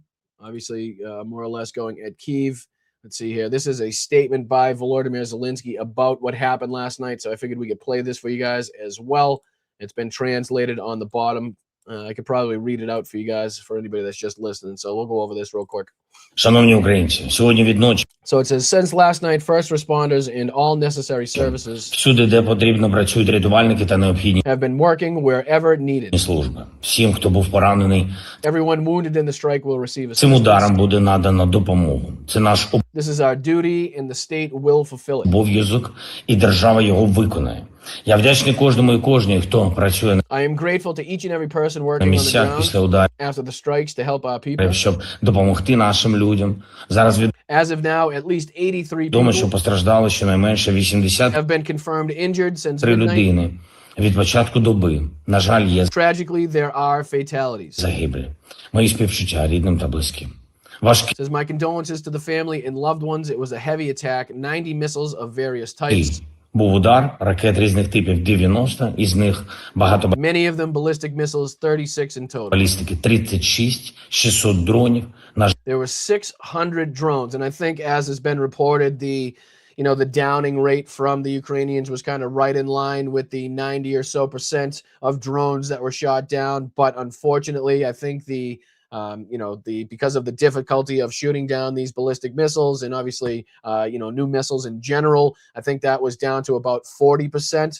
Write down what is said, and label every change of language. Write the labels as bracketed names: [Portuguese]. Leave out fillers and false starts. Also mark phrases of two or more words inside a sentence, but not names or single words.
[English] Obviously, more or less going at Kyiv. Let's see here. This is a statement by Volodymyr Zelenskyy about what happened last night. So I figured we could play this for you guys as well. It's been translated on the bottom. I could probably read it out for you guys, for anybody that's just listening. So we'll go over this real quick. [Ukrainian] Шановні українці, сьогодні від ночі [English] So it says, since last night, first responders and all necessary services [Ukrainian] всюди, де потрібно, працюють рятувальники та необхідні [English] have been working wherever needed. [Ukrainian] служби. Всім, хто був поранений, [English] Everyone wounded in the strike will receive [Ukrainian] цим [English] assistance. [Ukrainian] ударом буде надано допомогу. Це наш [English] This is our duty, and the state will fulfill it. [Ukrainian] обов'язок, і держава його виконає. Я вдячний кожному і кожній, хто працює [English] I am grateful to each and every person [Ukrainian] на [English] working on the [Ukrainian] місцях після [English] ground [Ukrainian] ударів, [English] after the strikes to help our people. [Ukrainian] щоб допомогти нашим людям. Зараз [English] As of now, at least 83 [Ukrainian] відомо, що [English] people [Ukrainian] постраждало щонайменше 83 [English] have been confirmed injured since midnight. [Ukrainian] людини від початку доби. На жаль, є Tragically, there are fatalities. загиблі. Мої співчуття рідним та близьким. Важкий [English] Says, my condolences to the family and loved ones. It was a heavy attack, 90 missiles of various types. [Ukrainian] був удар ракет різних типів 90, із них багато [English] Many of them ballistic missiles, 36 in total. [Ukrainian] балістики 36, 600 дронів. [English] There were 600 drones, and I think, as has been reported, the downing rate from the Ukrainians was kind of right in line with the 90 or so % of drones that were shot down. But unfortunately, I think because of the difficulty of shooting down these ballistic missiles, and obviously, new missiles in general, I think that was down to about 40%.